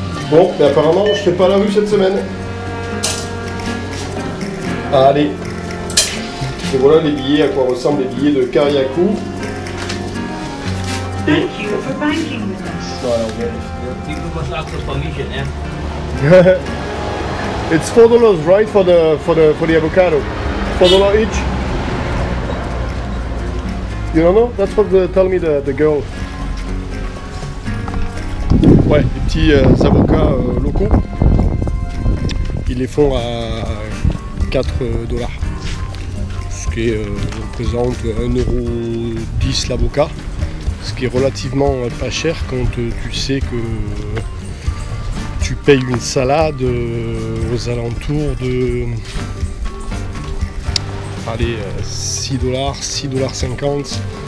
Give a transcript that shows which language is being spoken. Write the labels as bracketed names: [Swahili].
[French] Bon, mais apparemment, je fais pas la rue cette semaine. Allez. Et voilà les billets, à quoi ressemblent les billets de Kariakou. [English] Thank you for banking with us. [French] Voilà, on vérifie. [English] People must ask for permission, yeah? It's $4, right, for the avocado? $4 each. You don't know? That's what tell me the girl. [French] Ouais, les petits avocats locaux. Ils les font à $4. Ce qui représente 1,10 € l'avocat. Ce qui est relativement pas cher quand tu sais que tu payes une salade aux alentours de allez, $6, $6,50 $.